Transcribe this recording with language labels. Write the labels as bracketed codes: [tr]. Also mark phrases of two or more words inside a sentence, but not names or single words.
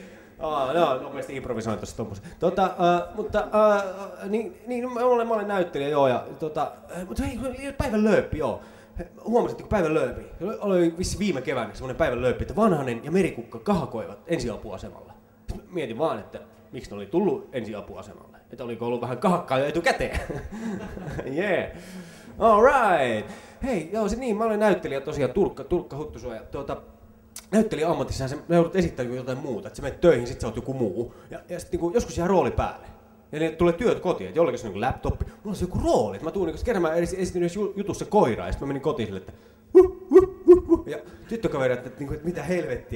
[fi] No, nopeasti improvisoin tuossa tommosen. Niin, mä olen näyttelijä, joo, ja mutta hei, päivän lööppi, joo. Huomasitteko päivän lööppi? Oli vissi viime keväänä semmonen päivän lööppi, että Vanhanen ja Merikukka kahakoivat ensiapuasemalla. Sitten mietin vaan, että miksi ne oli tullut ensiapuasemalle. Että oliko ollut vähän kahakkaa jo etukäteen. [en] Yeah. All right. [fi] Hei, joo, niin, mä olen näyttelijä tosiaan, Turkka Huttusuo, ja näyttelijä ammatissahan sä joudut esittämään jotain muuta, että sä menet töihin, sit sä oot joku muu, ja sit niinku joskus jää rooli päälle. Ja ne tulee työt kotiin, että jollakin se on niinku laptoppi, mulla on se joku rooli, että mä tuun niinku, kerran mä esitin yhdessä jutussa koiraa, ja sit mä menin kotiin sille, että ja tyttökaveri, että mitä helvettiä.